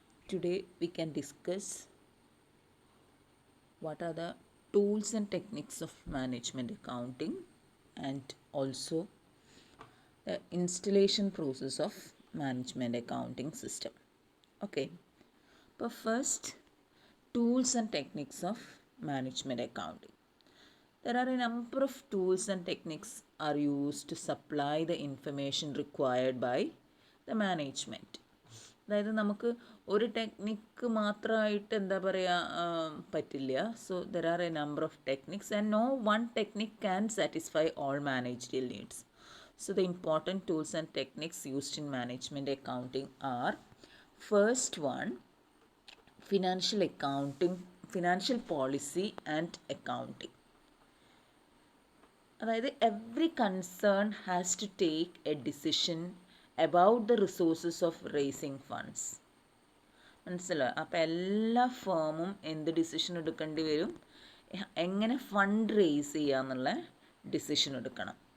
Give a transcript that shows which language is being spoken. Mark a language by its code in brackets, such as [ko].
[en] Today we can discuss what are the tools and techniques of management accounting and also the installation process of management accounting system. Okay. But first, tools and techniques of management accounting. There are a number of tools and techniques are used to supply the information required by the management. [ml] അതായത് നമുക്ക് ഒരു technique മാത്രമായിട്ട് എന്താ പറയുക പറ്റില്ല. [en] So there are a number of techniques and no one technique can satisfy all managerial needs. So the important tools and techniques used in management accounting are: first one, financial accounting, financial policy and accounting. അതായത് every concern has to take a decision about the resources of raising funds. മനസ്സിലായോ? [ml] അപ്പോൾ എല്ലാ ഫേമും എന്ത് decision എടുക്കേണ്ടി വരും? എങ്ങനെ fund raise ചെയ്യുക എന്നുള്ള ഡിസിഷൻ എടുക്കണം.